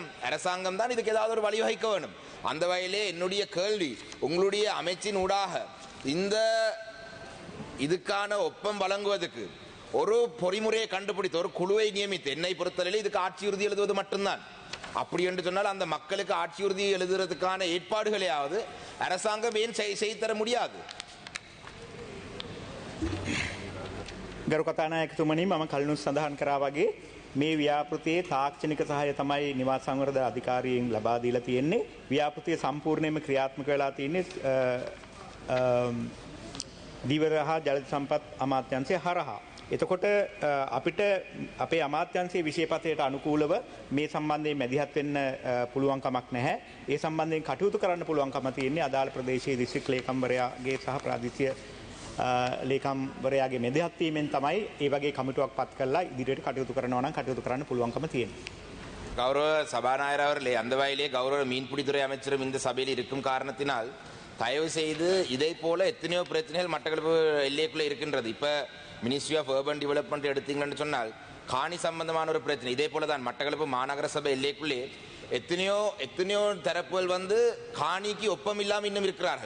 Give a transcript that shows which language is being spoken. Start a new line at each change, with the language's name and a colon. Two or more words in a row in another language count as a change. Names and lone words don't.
Tamil: அரசாங்கம் தான் இதுக்கு ஏதாவது ஒரு வழிவகுக்க வேண்டும். அந்த வகையிலே என்னுடைய கேள்வி, உங்களுடைய அமைச்சின் ஊடாக இதுக்கான ஒப்பம் வழங்குவதற்கு ஒரு பொறிமுறையை கண்டுபிடித்து ஒரு குழுவை நியமித்து என்னை பொறுத்தவரையில் இதுக்கு ஆட்சி உறுதி எழுதுவது மட்டும்தான். அப்படி என்று சொன்னால் அந்த மக்களுக்கு ஆட்சி உறுதி எழுதுறதுக்கான ஏற்பாடுகளையாவது அரசாங்கம் ஏன் செய்து தர முடியாது?
Sinhala: ගරු කතානායකතුමනි මම කලිනුත් සඳහන් කරා වගේ මේ ව්‍යාපෘතියේ තාක්ෂණික සහාය තමයි නිවාස සංවර්ධන අධිකාරියෙන් ලබා දීලා තියෙන්නේ. ව්‍යාපෘතිය සම්පූර්ණයෙන්ම ක්‍රියාත්මක වෙලා තියෙන්නේ දිවර හා ජල සම්පත් අමාත්‍යාංශය හරහා. එතකොට අපිට අපේ අමාත්‍යාංශයේ විශේෂපතයට අනුකූලව මේ සම්බන්ධයෙන් මැදිහත් වෙන්න පුළුවන් කමක් නැහැ. ඒ සම්බන්ධයෙන් කටයුතු කරන්න පුළුවන්කම තියෙන්නේ අදාළ ප්‍රදේශයේ දිස්ත්‍රික් ලේකම්වරයාගේ සහ ප්‍රාදේශීය ලේකම්වරයාගේ මැදිහත් වීමෙන් තමයි ඒ වගේ කමිටුවක් පත් කරලා ඉදිරියට කටයුතු කරනවා නම් කටයුතු කරන්න පුළුවන්කම තියෙන්නේ.
Tamil: கௌரவ சபாநாயகர் அவர்களே, அந்த வகையிலே கௌரவ மீன்பிடித்துறை அமைச்சரும் இந்த சபையில் இருக்கும் காரணத்தினால் தயவு செய்து இதை போல எத்தனையோ பிரச்சனைகள் மட்டக்களப்பு எல்லைக்குள்ளே இருக்கின்றது. இப்போ
English: Ministry of Urban Development
Tamil: எடுத்தீங்கன்னு சொன்னால் காணி சம்பந்தமான ஒரு பிரச்சனை இதே போல தான் மட்டக்களப்பு மாநகர சபை எல்லைக்குள்ளே எத்தனையோ தரப்புகள் காணிக்கு ஒப்பம் இல்லாமல் இன்னும் இருக்கிறார்கள்.